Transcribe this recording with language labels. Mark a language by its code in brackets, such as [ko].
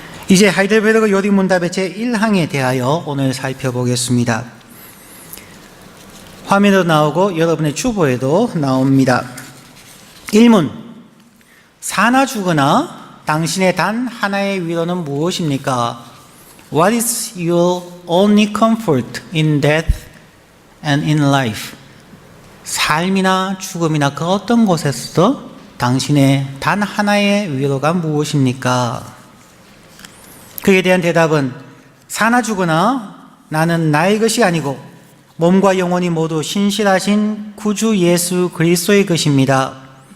[ko] 이제 하이델베르그 요리문답의 제1항에 대하여 오늘 살펴보겠습니다. 화면으로 나오고 여러분의 주보에도 나옵니다. 1문, 사나 죽으나 당신의 단 하나의 위로는 무엇입니까? [en] What is your only comfort in death and in life? [ko] 삶이나 죽음이나 그 어떤 곳에서도 당신의 단 하나의 위로가 무엇입니까? 그에 대한 대답은 사나 죽으나 나는 나의 것이 아니고 몸과 영혼이 모두 신실하신 구주 예수 그리스도의 것입니다.